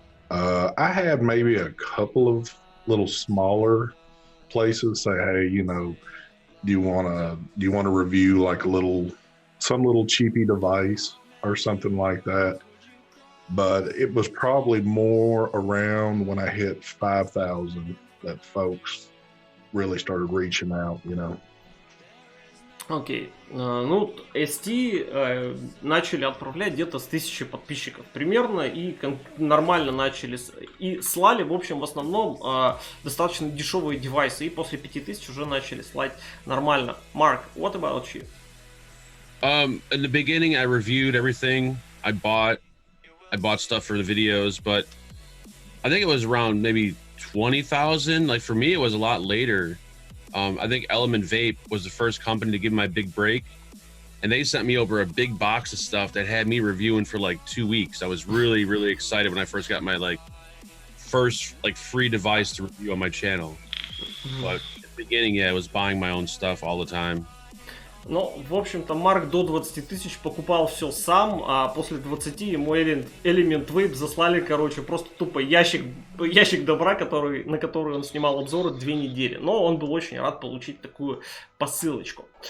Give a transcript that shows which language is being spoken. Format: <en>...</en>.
<en>I had maybe a couple of little smaller places say, hey, you know, do you want to review like some little cheapy device or something like that? But it was probably more around when I hit 5,000 that folks really started reaching out, you know.</en> <ru>Окей. Ну, ST начали отправлять где-то с 1000 подписчиков примерно, и нормально начали, и слали, в общем, в основном достаточно дешевые девайсы, и после 5000 уже начали слать нормально.</ru> <en>Mark, what about you? In the beginning, I reviewed everything. I bought stuff for the videos, but I think it was around maybe 20,000. Like for me, it was a lot later. I think Vape was the first company to give my big break, and they sent me over a big box of stuff that had me reviewing for like 2 weeks. I was really, really excited when I first got my first free device to review on my channel. But at the beginning, yeah, I was buying my own stuff all the time.</en> <ru>Ну, в общем-то, Марк до 20 тысяч покупал все сам, а после 20 ему Vape заслали, короче, просто тупо ящик добра, на который он снимал обзоры 2 недели. Но он был очень рад получить такую посылочку.</ru>